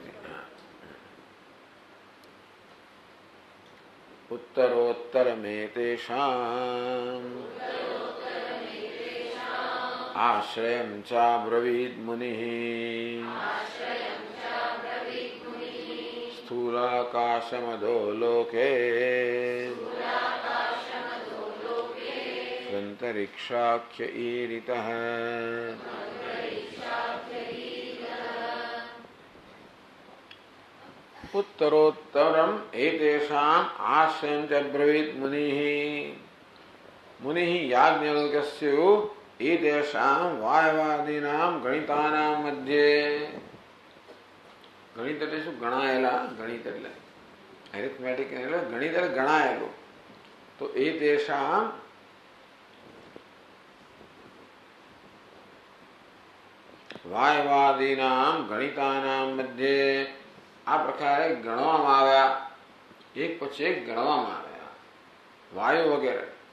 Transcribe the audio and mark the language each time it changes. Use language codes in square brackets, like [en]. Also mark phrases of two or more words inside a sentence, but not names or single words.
[sa] ઉત્તરોત્તર મેતેષાં આશ્રયં ચાબ્રવીદ મુનિઃ સ્થૂલાકાશમધો લોકે સ્વંતરિક્ષાખ્ય ઈરિતઃ. उत्तरोत्तरम एतेषाम् आश्रयं च ब्रवीत मुनिः, मुनिः याज्ञवल्क्यस्य एतेषां वायवादीनां गणितानां मध्ये, [gu] ગણિત એટલે શું? ગણાયેલા. ગણિત એટલે એરિથમેટિક એટલે ગણિત એટલે ગણાયેલું. તો [sa] એતેષાં વાયવાદીનાં ગણિતાનાં મધ્યે [gu] આ પ્રકારે ગણવામાં આવ્યા, એક પછી એક ગણવામાં આવ્યા વાયુ વગેરે.